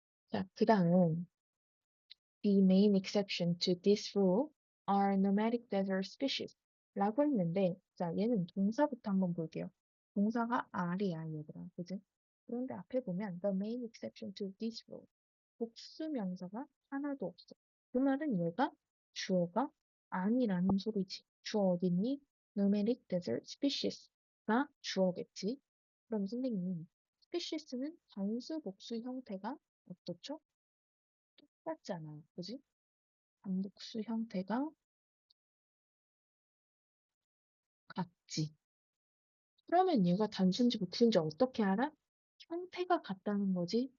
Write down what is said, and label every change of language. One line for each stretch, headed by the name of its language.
Korean: 자, 그 다음
English: The main exception to this rule are nomadic desert species
Korean: 라고 했는데 자, 얘는 동사부터 한번 볼게요. 동사가 are야, 얘들아. 그지? 그런데 앞에 보면
English: the main exception to this rule
Korean: 복수 명사가 하나도 없어. 그 말은 얘가 주어가 아니라는 소리지. 주어 어딨니? Nomadic desert species가 주어겠지. 그럼 선생님, species는 단수 복수 형태가 어떻죠? 똑같잖아. 그지? 단복수 형태가 같지. 그러면 얘가 단수인지 복수인지 어떻게 알아? 형태가 같다는 거지.